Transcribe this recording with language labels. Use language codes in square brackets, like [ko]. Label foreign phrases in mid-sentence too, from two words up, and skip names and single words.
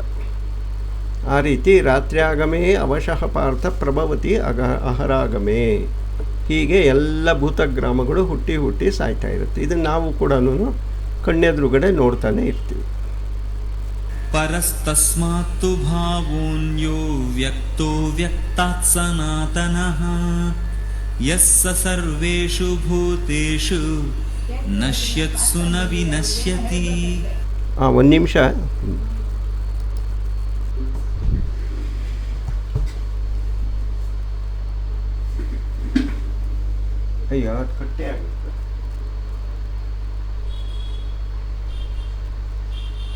[kn] ಆ ರೀತಿ [sa] ರಾತ್ರ್ಯಾಗಮೇ ಅವಶಃ ಪಾರ್ಥ ಪ್ರಭವತಿ ಅಹರಾಗಮೇ. [kn] ಹೀಗೆ ಎಲ್ಲ ಭೂತಗ್ರಾಮಗಳು ಹುಟ್ಟಿ ಹುಟ್ಟಿ ಸಾಯ್ತಾ ಇರುತ್ತೆ. ಇದನ್ನು ನಾವು ಕೂಡ ಕಣ್ಣೆದುರುಗಡೆ ನೋಡ್ತಾನೆ ಇರ್ತೀವಿ. [sa] ಪರಸ್ತಸ್ಮಾತ್ತು ಭಾವೋನ್ಯೋ ವ್ಯಕ್ತೋ ವ್ಯಕ್ತಾತ್ ಸನಾತನಃ ಯಸ್ಸ ಸರ್ವೇಷು ಭೂತೇಷು ನಶ್ಯತ್ಸು ನ ವಿನಶ್ಯತಿ. [kn] ಒಂದು ನಿಮಿಷ. ಅಯ್ಯೋ, ಅದು ಕಟ್ಟೆ ಆಗುತ್ತೆ.